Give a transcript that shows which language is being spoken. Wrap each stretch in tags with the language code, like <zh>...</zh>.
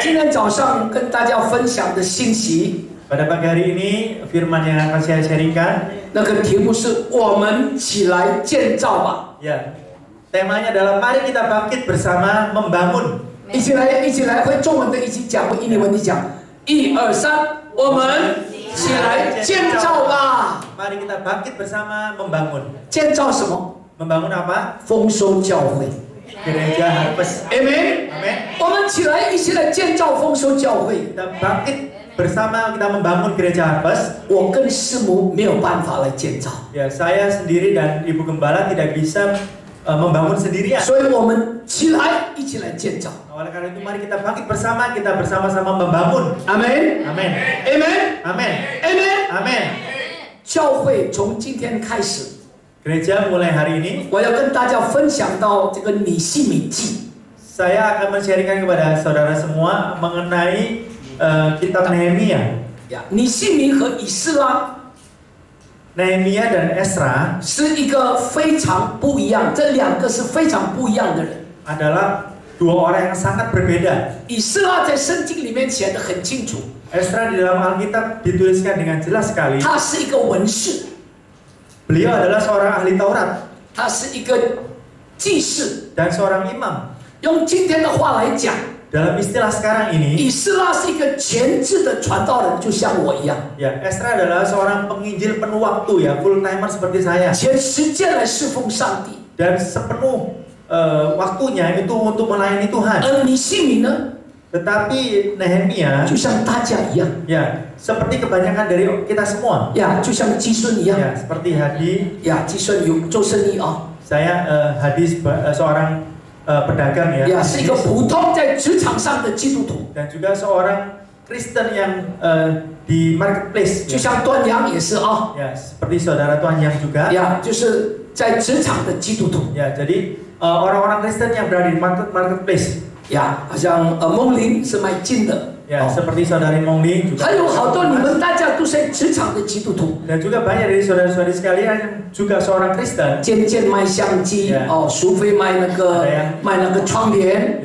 <zh>早上跟大家分享的信息，</zh> <id>Pada pagi hari ini firman yang akan saya sharingkan,</id> <zh>那个题目是我们起来建造吧。</zh> <id>ya, temanya adalah mari kita bangkit bersama membangun.</id> <zh>一起来，会中文的一起讲，会印尼文的讲。 1、2、3，我们起来建造吧。</zh> <id>Mari kita bangkit bersama membangun.</id> <zh>建造什么？</zh> <id>Membangun apa?</id> <zh>丰收教会。</zh> <id>Gereja Harvest. Amen。 Amin.</id> <zh>我们一起来建造丰收教会。</zh> <id>Kita bangkit bersama, kita membangun gereja Harvest.</id> <zh>我跟师母没有办法来建造，</zh> <id>Ya, saya sendiri dan Ibu Gembala tidak bisa membangun sendirian.</id> <zh>所以我们一起来建造。</zh> <id>Oleh karena itu mari kita bangkit bersama, kita bersama-sama membangun. Amen。 Amin. Amen。 Amin. Amen。 Amin.</id> <zh>教会从今天开始，</zh> <id>Gereja mulai hari ini</id> <zh>我要跟大家分享到这个尼希米记。</zh> <id>saya akan men-sharingkan kepada saudara semua mengenai kitab Nehemia.</id> <zh>尼希米和以斯拉</zh> <id>Nehemia dan Esra</id> <zh>是一个非常不一样，这两个是非常不一样的人。</zh> <id>adalah dua orang yang sangat berbeda.</id> <zh>以斯拉在圣经里面写得很清楚，</zh> <id>Esra di dalam Alkitab dituliskan dengan jelas sekali.</id> <zh>他是一个文士，</zh> <id>Beliau adalah seorang ahli Taurat</id> <zh>他是一个祭司。</zh> <id>dan seorang imam.</id> <zh>用今天的话来讲，</zh> <id>Dalam istilah sekarang ini,</id> <zh>以斯拉是一个全职的传道人，就像我一样，</zh> <id>ya, Esra adalah seorang penginjil penuh waktu, ya,</id> <en>full timer</en> <id>seperti saya.</id> <zh>全时间来侍奉上帝。</zh> <id>Dan sepenuh waktunya itu untuk melayani Tuhan.</id> <zh>而尼希米呢，</zh> <id>Tetapi Nehemia,</id> <zh>就像大家一样，</zh> <id>ya, seperti kebanyakan dari kita semua,</id> <zh>就像基顺一样，</zh> <id>ya, seperti Hadi,</id> <zh>基顺有做生意啊，</zh> <id>saya Hadi seorang pedagang, ya,</id> <zh>是一个普通在职场上的基督徒，</zh> <id>dan juga seorang Kristen yang di marketplace,</id> <zh>就像端阳也是啊，</zh> <id>ya, seperti saudara Tuhan yang juga,</id> <zh>就是在职场的基督徒，</zh> <id>ya, jadi orang-orang Kristen yang berada di marketplace,</id> <zh>好像梦玲是卖金的，</zh> <id>ya, seperti saudari Mongling juga,</id> <zh>还有好多你们大家都是在职场的基督徒，</zh> <id>dan juga banyak dari saudara-saudari sekalian yang juga seorang Kristen.</id> <zh>渐渐卖相机，淑菲卖那个窗帘，</zh>